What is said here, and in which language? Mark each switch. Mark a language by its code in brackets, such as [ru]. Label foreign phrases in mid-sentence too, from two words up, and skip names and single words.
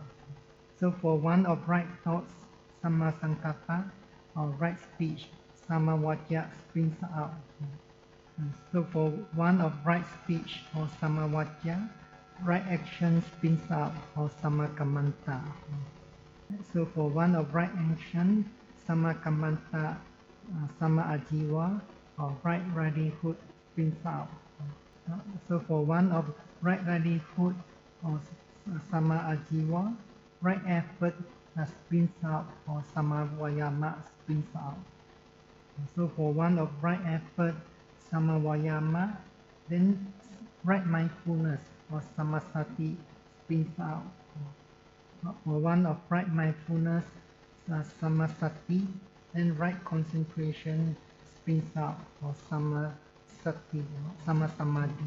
[en] So for one of right thoughts, sammasankappa, or right speech, sammavajja springs up. So for one of right speech or sammavajja, right action springs up or sammakamanta. So for one of right action, [pi] sammakamanta, samma-ajiva, [en] or right livelihood springs up. So for one of right livelihood or samma-ajiva, right effort springs up or samma-vayama springs up. So for one of right effort, samma-vayama, then right mindfulness or samasati springs out. For one of right mindfulness, samasati, then right concentration springs out or [pi] samasati, samasamadhi.